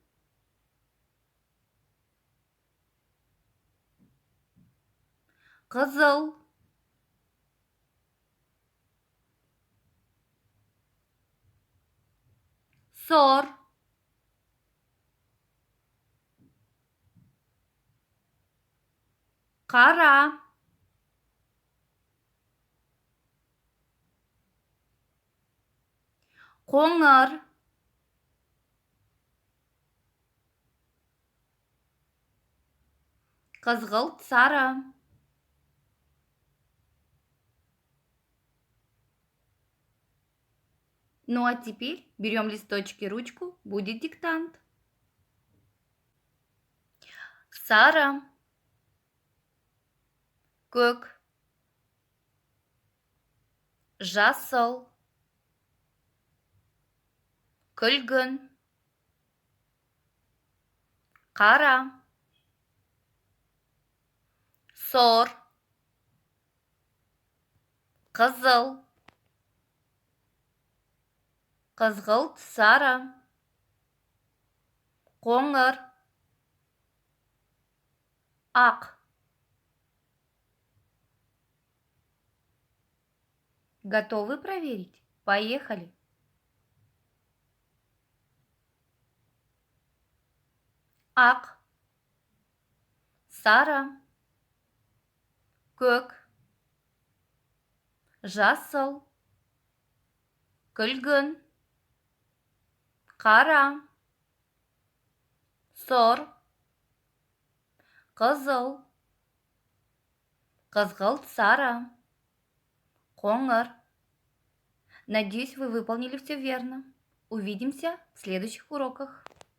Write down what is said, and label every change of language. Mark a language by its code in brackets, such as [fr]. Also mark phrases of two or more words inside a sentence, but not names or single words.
[kk] қызыл, сор, қара, қоңыр, Қызғылт, сары. [ru] Ну а теперь берем листочки, ручку, будет диктант. [kk] Сары, көк, жасыл, күлгін, қара, сор, қызыл, қызғылт, сары, қоңыр, ақ. [ru] Готовы проверить? Поехали! [kk] Ақ, сары, көк, жасыл, күлгін, қара, сор, қызыл, қызғылт, сары, қоңыр. [ru] Надеюсь, вы выполнили все верно. Увидимся в следующих уроках.